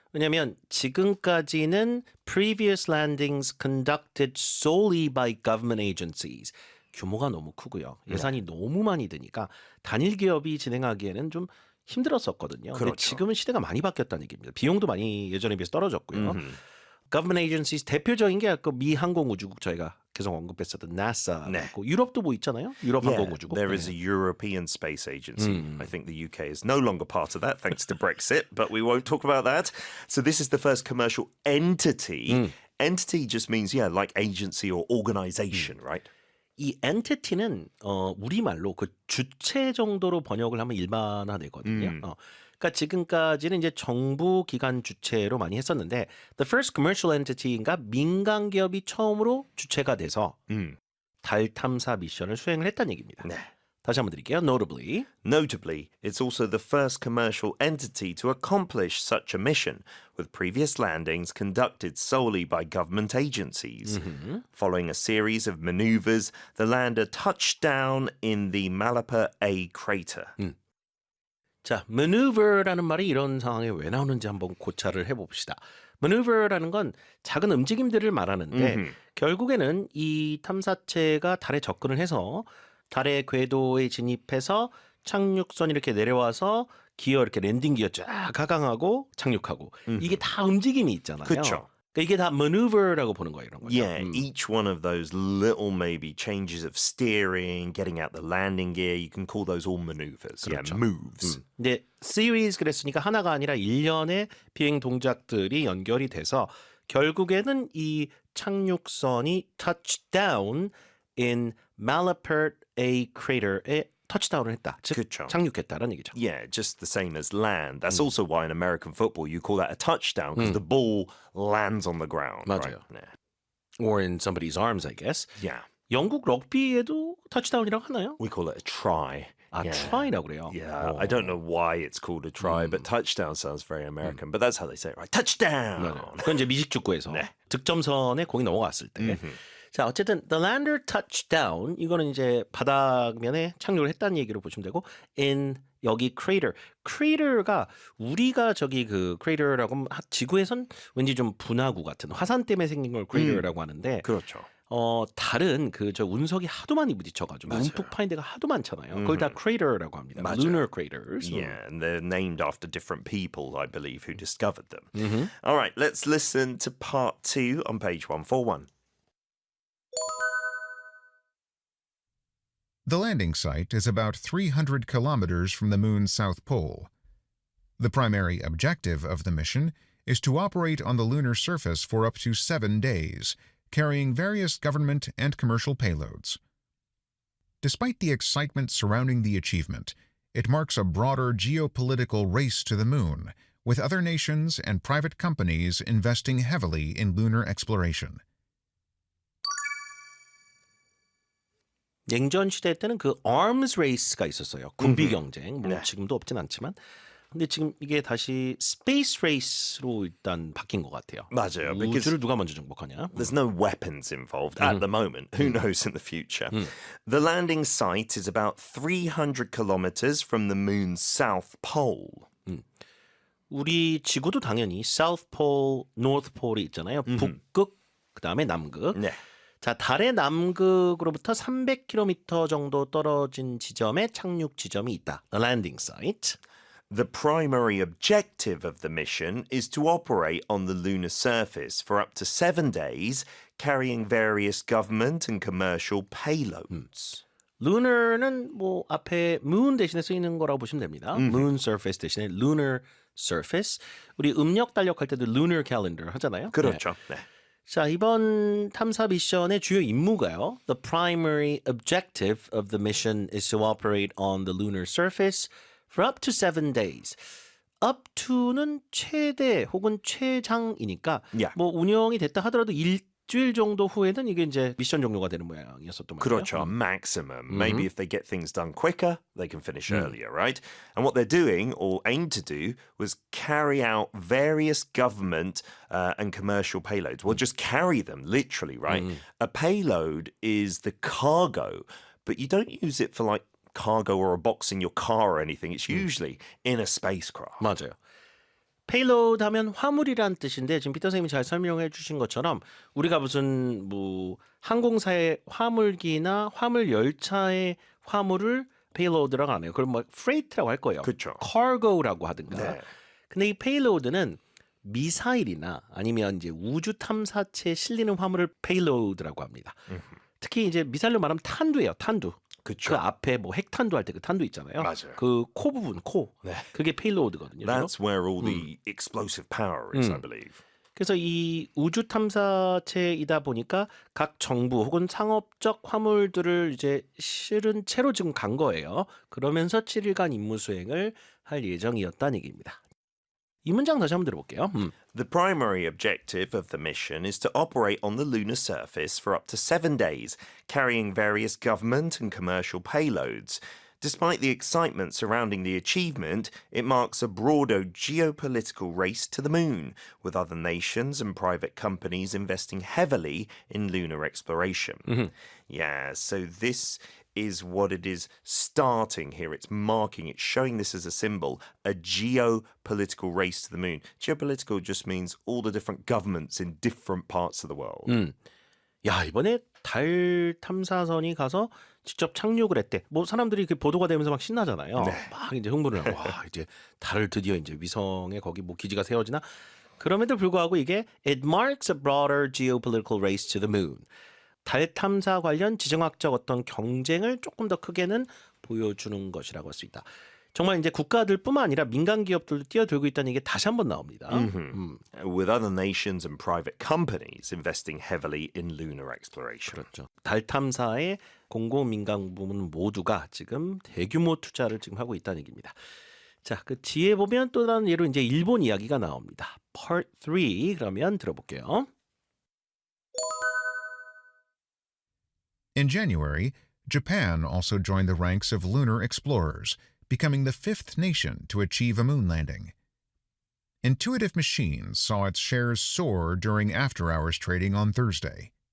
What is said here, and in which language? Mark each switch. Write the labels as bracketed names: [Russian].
[Korean] 왜냐하면 지금까지는 [English] previous landings conducted solely by government agencies. [Korean] 규모가 너무 크고요. 예산이 너무 많이 드니까 단일 기업이 진행하기에는 좀 힘들었었거든요. 근데 그렇죠. 지금은 시대가 많이 바뀌었다는 얘기입니다. 비용도 많이 예전에 비해서 떨어졌고요. [English] Government agencies [Korean] 대표적인 게 아까 미 항공우주국 저희가 계속 언급했었던 NASA 네. 있고 유럽도 뭐 있잖아요. 유럽 [English] Yeah, [Korean] 항공우주국. [English] there is a European Space Agency. I think the UK is no longer part of that thanks to Brexit, but we won't talk about that. So this is the first commercial entity. Entity just means, yeah, like agency or organization, right? [Korean] 이 entity는 우리말로 그 주체 정도로 번역을 하면 일반화되거든요. 그러니까 지금까지는 이제 정부 기관 주체로 많이 했었는데 [English] the first commercial entity [Korean] 인가 민간 기업이 처음으로 주체가 돼서 달 탐사 미션을 수행을 했다는 얘기입니다. 네. 다시 한번 드릴게요. [English] Notably, Notably, it's also the first commercial entity to accomplish such a mission, with previous landings conducted solely by government agencies. Following a series of maneuvers, the lander touched down in the Malapa A crater. [Korean] 자, maneuver라는 말이 이런 상황에 왜 나오는지 한번 고찰을 해봅시다. maneuver라는 건 작은 움직임들을 말하는데 결국에는 이 탐사체가 달에 접근을 해서 달의 궤도에 진입해서 착륙선이 이렇게 내려와서 기어 이렇게 랜딩 기어 쫙 하강하고 착륙하고 이게 다 움직임이 있잖아요. 그쵸. 그러니까 이게 다 maneuver라고 보는 거예요, 이런 거죠. [English] Yeah, each one of those little maybe changes of steering, getting out the landing gear, you can call those all maneuvers. Yeah, moves. [Korean] 근데 series 그랬으니까 하나가 아니라 일련의 비행 동작들이 연결이 돼서 결국에는 이 착륙선이 [English] touchdown in Malapert A crater [Korean] 에 터치다운을 했다. 즉 그쵸. 착륙했다라는 얘기죠. [English] Yeah, just the same as land. That's also why in American football you call that a touchdown because the ball lands on the ground. [Korean] 맞아요. [English] Right? Yeah. Or in somebody's arms, I guess. Yeah. [Korean] 영국 럭비에도 터치다운이라고 하나요? [English] We call it a try. [Korean] 아, [English] Yeah. [Korean] try라고 그래요. [English] Yeah, I don't know why it's called a try, but touchdown sounds very American. But that's how they say it, right? Touchdown. [Korean] 맞아요. 그건 이제 미식 축구에서 득점선에 공이 넘어갔을 때. 자, 어쨌든 [English] the lander touched down [Korean] 이거는 이제 바닥면에 착륙을 했다는 얘기로 보시면 되고 in 여기 crater가 우리가 저기 그 crater라고 하면 지구에선 왠지 좀 분화구 같은 화산 때문에 생긴 걸 crater라고 하는데 그렇죠. 달은 그 저 운석이 하도 많이 부딪혀가지고 움푹 파인 데가 하도 많잖아요. 그걸 다 crater라고 합니다. 맞아요. [English] Lunar craters. Yeah, and they're named after different people, I believe, who discovered them. All right, let's listen to part 2 on page 141. The landing site is about 300 kilometers from the moon's south pole. The primary objective of the mission is to operate on the lunar surface for up to 7 days, carrying various government and commercial payloads. Despite the excitement surrounding the achievement, it marks a broader geopolitical race to the moon, with other nations and private companies investing heavily in lunar exploration. [Korean] 냉전 시대 때는 그 arms race가 있었어요. 군비 경쟁. 뭐 지금도 없진 않지만. 근데 지금 이게 다시 space race로 일단 바뀐 것 같아요. 맞아요. [English] Because [Korean] 우주를 누가 먼저 정복하냐. [English] there's no weapons involved at the moment. Who knows in the future? The landing site is about 300 kilometers from the moon's south pole. [Korean] 우리 지구도 당연히 South Pole, North Pole이 있잖아요. 북극, 그다음에 남극. 네. 자, 달의 남극으로부터 300km 정도 떨어진 지점에 착륙 지점이 있다. [English] The landing site. The primary objective of the mission is to operate on the lunar surface for up to 7 days, carrying various government and commercial payloads. [Korean] lunar는 뭐 앞에 moon 대신에 쓰이는 거라고 보시면 됩니다. moon surface 대신에 lunar surface. 우리 음력 달력할 때도 lunar calendar 하잖아요. 그렇죠. 네. 네. 자, 이번 탐사 미션의 주요 임무가요. [English] The primary objective of the mission is to operate on the lunar surface for up to 7 days. [Korean] up to는 최대 혹은 최장이니까 [English] Yeah. [Korean] 뭐 운영이 됐다 하더라도 일주일 정도 후에는 이게 이제 미션 종료가 되는 모양이었었던 말이에요. 그렇죠. [English] Maximum. Maybe if they get things done quicker, they can finish earlier, right? And what they're doing, or aim to do, was carry out various government and commercial payloads. Well, just carry them, literally, right? A payload is the cargo, but you don't use it for like cargo or a box in your car or anything. It's usually in a spacecraft. [Korean] 맞아요. payload 하면 화물이란 뜻인데 지금 피터 선생님이 잘 설명해 주신 것처럼 우리가 무슨 뭐 항공사의 화물기나 화물 열차의 화물을 payload라고 하네요. 그럼 뭐 freight라고 할 거예요. 그쵸. cargo라고 하든가. 네. 근데 이 payload는 미사일이나 아니면 이제 우주 탐사체에 실리는 화물을 payload라고 합니다. 특히 이제 미사일로 말하면 탄두예요. 탄두. 그쵸. 그 앞에 뭐 핵탄두 할 때 그 탄두 있잖아요. 맞아요. 그 코 부분, 코. 네. 그게 페일로드거든요. [English] That's where all the explosive power is, I believe. [Korean] 그래서 이 우주 탐사체이다 보니까 각 정부 혹은 상업적 화물들을 이제 실은 채로 지금 간 거예요. 그러면서 7일간 임무 수행을 할 예정이었다는 얘기입니다. 이 문장 다시 한번 들어볼게요. [English] The primary objective of the mission is to operate on the lunar surface for up to 7 days, carrying various government and commercial payloads. Despite the excitement surrounding the achievement, it marks a broader geopolitical race to the moon, with other nations and private companies investing heavily in lunar exploration. Yeah, so this is what it is starting here. It's marking, it's showing this as a symbol, a geopolitical race to the moon. Geopolitical just means all the different governments in different parts of the world. [Korean] 야, 이번에 달 탐사선이 가서 직접 착륙을 했대. 뭐 사람들이 그 보도가 되면서 막 신나잖아요. 막 이제 흥분을 하고 와, 이제 달을 드디어 이제 위성에 거기 뭐 기지가 세워지나? 그럼에도 불구하고 이게 [English] it marks a broader geopolitical race to the moon. [Korean] 달 탐사 관련 지정학적 어떤 경쟁을 조금 더 크게는 보여주는 것이라고 할 수 있다. 정말 이제 국가들뿐만 아니라 민간 기업들도 뛰어들고 있다는 게 다시 한번 나옵니다. [English] With other nations and private companies investing heavily in lunar exploration. [Korean] 그렇죠. 달 탐사의 공공 민간 부문 모두가 지금 대규모 투자를 지금 하고 있다는 얘기입니다. 자, 그 뒤에 보면 또 다른 예로 이제 일본 이야기가 나옵니다. Part 3 그러면 들어볼게요. [English] In January, Japan also joined the ranks of lunar explorers, becoming the 5th nation to achieve a moon landing. Intuitive Machines saw its shares soar during after-hours trading on Thursday.